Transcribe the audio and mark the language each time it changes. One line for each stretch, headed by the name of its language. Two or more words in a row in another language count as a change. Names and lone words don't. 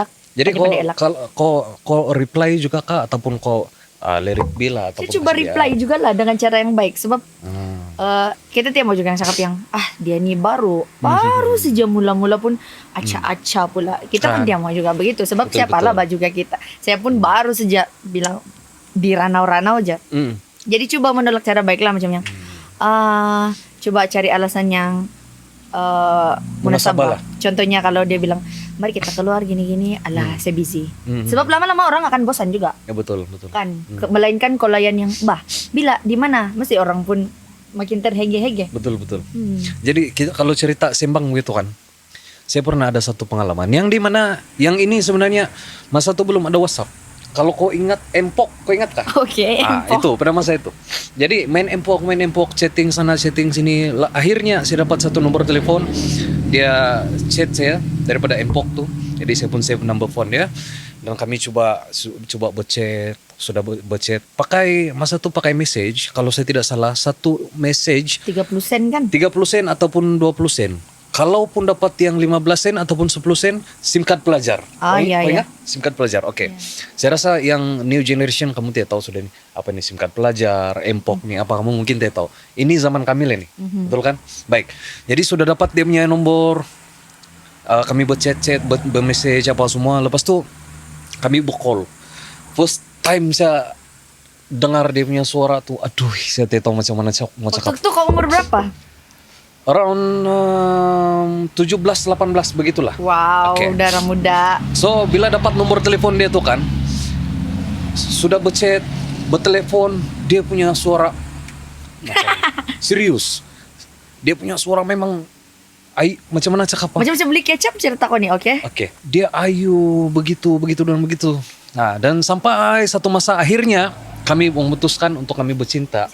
Malay: Jadi kau reply juga kah ataupun kau lirik bila ataupun saya coba reply juga lah dengan cara yang baik, sebab kita tiap mau juga yang cakap yang dia ni baru saja mula-mula pun acak-acak pula. Kita kan dia mau juga begitu, sebab siapalah juga kita. Saya pun baru saja bilang di ranau-ranau aja. Jadi coba menolak cara baik lah, macamnya coba cari alasan yang munasabah. Contohnya kalau dia bilang mari kita keluar gini-gini, saya busy. Sebab lama-lama orang akan bosan juga. Ya betul. Kan, melainkan kolayan yang bila di mana, mesti orang pun makin terhege-hege. Betul. Jadi kita kalau cerita sembang gitu kan, saya pernah ada satu pengalaman yang di mana yang ini sebenarnya masa itu belum ada WhatsApp. Kalau kau ingat Empok, kau ingat kah? Oke, Empok. Itu pada masa itu. Jadi main Empok, chatting sana, chatting sini. Akhirnya saya dapat satu nomor telepon. Dia chat saya daripada Empok tuh. Jadi saya pun save
English: number phone
Malay: dia. Dan kami coba berchat, sudah berchat. Masa itu pakai message. Kalau saya tidak salah, satu message 30 sen kan? 30 sen ataupun 20 sen. Kalaupun dapat yang 15 sen ataupun 10 sen,
English: SIM card
Malay: pelajar. Iya.
English: SIM card
Malay: pelajar. Oke. Saya rasa yang
English: new generation
Malay: kamu tidak tahu sudah nih apa nih
English: SIM card
Malay: pelajar, Empok nih apa kamu mungkin tidak tahu. Ini zaman kami lah nih. Betul kan? Baik. Jadi sudah dapat dia punya nomor, kami berchat, bermessage apa semua. Lepas tu kami bercall.
English: First time
Malay: saya dengar dia punya suara tuh, aduh, saya tidak tahu macam mana mau cakap. Waktu itu kau umur berapa? Around 17-18 begitulah. Wow, darah muda. So bila dapat nomor telepon dia tuh kan, sudah berchat, bertelepon, dia punya suara serius. Dia punya suara memang macam mana cakap? Macam-macam beli kecap cerita kau nih, oke? Oke. Dia ayu begitu dan begitu. Nah, dan sampai satu masa akhirnya kami memutuskan untuk kami bercinta.